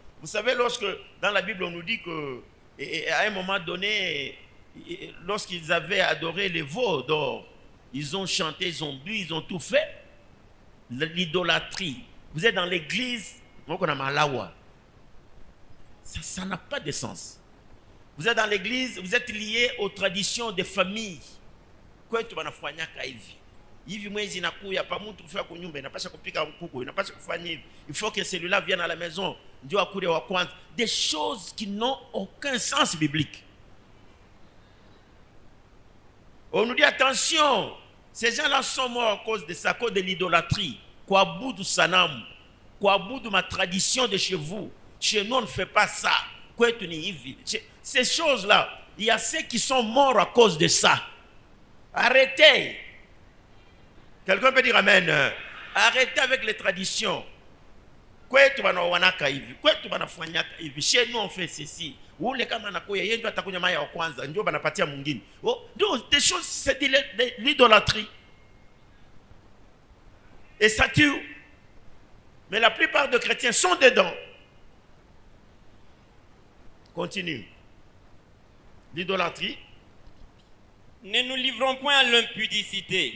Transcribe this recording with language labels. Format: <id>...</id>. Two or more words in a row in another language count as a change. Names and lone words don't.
<fr>Vous savez, lorsque dans la Bible on nous dit qu'à un moment donné, lorsqu'ils avaient adoré les veaux d'or, ils ont chanté, ils ont bu, ils ont tout fait. L'idolâtrie. Vous êtes dans l'église, Ça n'a pas de sens. Vous êtes dans l'église, vous êtes lié aux traditions des familles.</fr> <sw>Kwetu wanafanyaka hivi. Hivi mwezi inakuya pa mtu kufika kwa nyumba inapasha kupika kuku, inapasha kufanya hivi.</sw> <fr>Il faut que celui-là vienne à la maison,</fr> <sw>ndio akule wa kwanza.</sw> <fr>Des choses qui n'ont aucun sens biblique. On nous dit attention, ces gens-là sont morts à cause de ça, à cause de l'idolâtrie.</fr> <sw>Kwa budu sanamu, kwa budu ma tradition</sw> <fr>de chez vous. Chez nous on ne fait pas ça.</fr> <sw>Kwetu ni hivi.</sw> <fr>Ces choses-là, il y a ceux qui sont morts à cause de ça. Arrêtez. Quelqu'un peut dire amen. Arrêtez avec les traditions.</fr> <sw>Kwetu wanawanaka hivi. Kwetu wanafanyaka hivi.</sw> <fr>Chez nous on fait ceci.</fr> <sw>Ule kama anakuya yeye ndio atakunya maya wa kwanza ndio banapatia mwingine.</sw> <fr>Oh, donc des choses c'est de l'idolâtrie. Et ça tue. Mais la plupart des chrétiens sont dedans. Continue. L'idolâtrie. Ne nous livrons point à l'impudicité.</fr>